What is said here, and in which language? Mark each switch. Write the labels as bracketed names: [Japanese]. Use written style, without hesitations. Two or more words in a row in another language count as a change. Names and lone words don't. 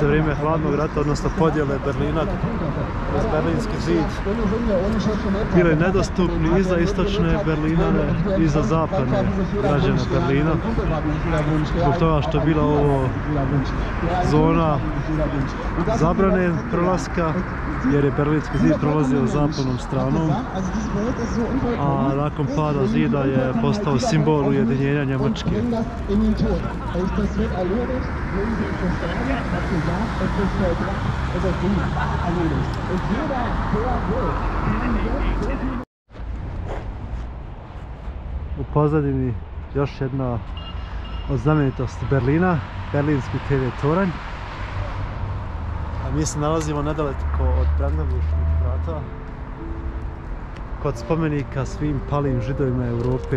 [Croatian] vrijeme hladnog rata, odnosno podjele Berlina kroz Berlinski zid, bili nedostupni i za istočne Berlinane i za zapadne građane Berlina, zbog toga što je bila ovo zona zabrane prolaska, jer je Berlinski zid prolazio zapadnom stranom, a nakon pada zida je postao simbol ujedinjenja Njemačke. [German] bringen das in den Tod. Das wird erledigt, wenn Sie es sagen, was Sie sagt, es ist vollbracht, es ist gut erledigt. Und jeder, der will, kann jetzt so viel... [Croatian] U pozadini još jedna od znamenitosti Berlina, berlinski TV toranj. A mi se nalazimo nedaleko od Brandenburških vrata, kod spomenika svim palim židovima Europe.